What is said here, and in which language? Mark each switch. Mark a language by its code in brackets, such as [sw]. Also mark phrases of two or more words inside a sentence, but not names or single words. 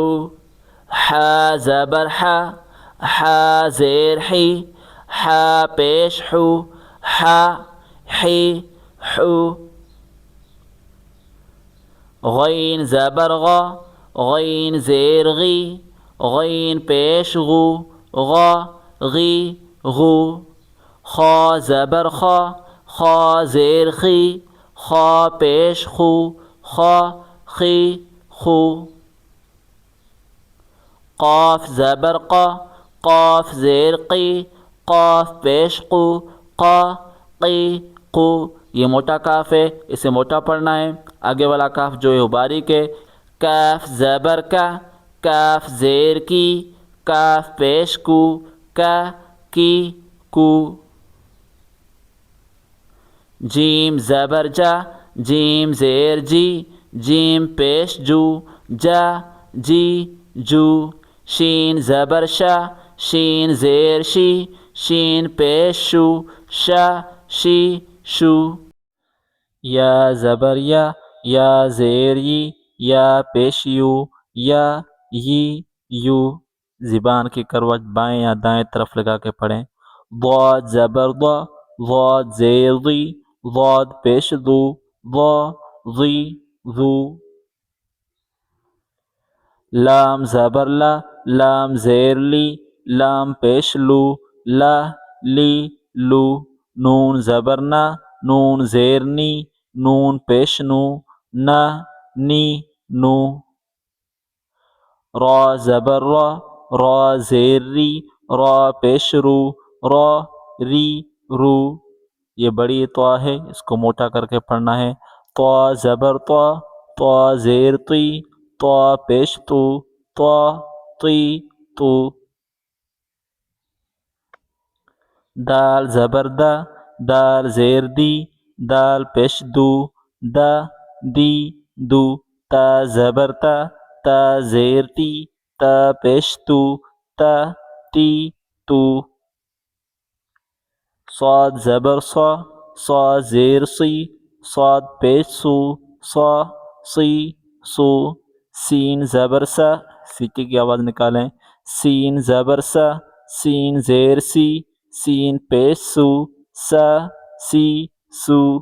[ur] حا زبر حا، حا زیر حی، حا پیش حو، حا حی حو۔ غین زبر غا، غین زیر غی، غین پیش غو، غا غی غو۔ خا زبر خا، خا زیر خی، خا پیش خو، خا خی خو۔ قاف زبر قا، قاف زیر قی، قاف پیش قو، قا قی قو۔ یہ موٹا کاف ہے، اسے موٹا پڑھنا ہے۔ آگے والا کاف جو ہے وہ باریک ہے۔ کاف زبر کا، کاف زیر کی، کاف پیش کو، کا کی کو۔ جیم زبر جا، جیم زیر جی، جیم پیش جو، جا جی جو۔ شین زبر شا، شین زیر شی، شین پیش شو، شا شی شو۔ یا زبر یا زیر ی، یا پیش یو، یا یی یو۔ زبان کی کروٹ بائیں یا دائیں طرف لگا کے پڑھیں۔ ضاد زبر ضا، ضاد زیر ضی، ضاد پیش ضو، ضا ضی ضو۔ لام زبر لا، لام زیر لی، لام پیش لو، لا لی لو۔ نون زبر نا، نون زیر نی، نون پیش نو، نا نی نو۔ را زبر را، را زیر ری، را پیش رو، را ری رو۔ یہ بڑی طا ہے، اس کو موٹا کر کے پڑھنا ہے۔ طا زبر طا، طا زیر طی، طا پیش تو، طا طی تو۔ دال زبر دا، دال زیر دی، دال پیش دو، دا دی دو۔ تا زبر تا، تا زیر تی، تا پیش تو، تا تی تو۔ صاد زبر صا، صا زیر سی، صاد پیش سو، صا سی سو۔ سین زبر سا، سیٹی کی آواز نکالیں۔ سین زبر سا، سین زیر سی، سین پیش سو، سا سی سو۔